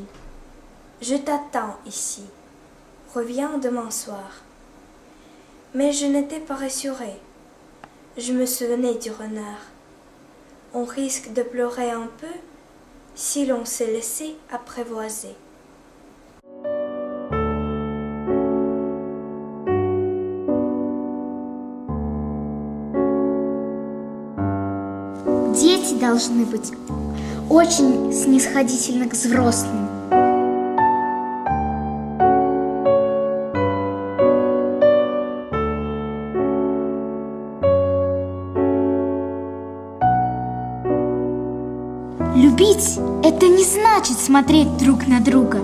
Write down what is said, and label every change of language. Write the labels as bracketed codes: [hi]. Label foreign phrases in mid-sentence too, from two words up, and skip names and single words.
[fr] Je t'attends ici. Reviens demain soir. Mais je n'étais pas rassurée. Je me souvenais du renard. On risque de pleurer un peu si l'on se laissait apprivoiser. [ru] Дети должны быть очень снисходительны к взрослым. Любить – это не значит смотреть друг на друга.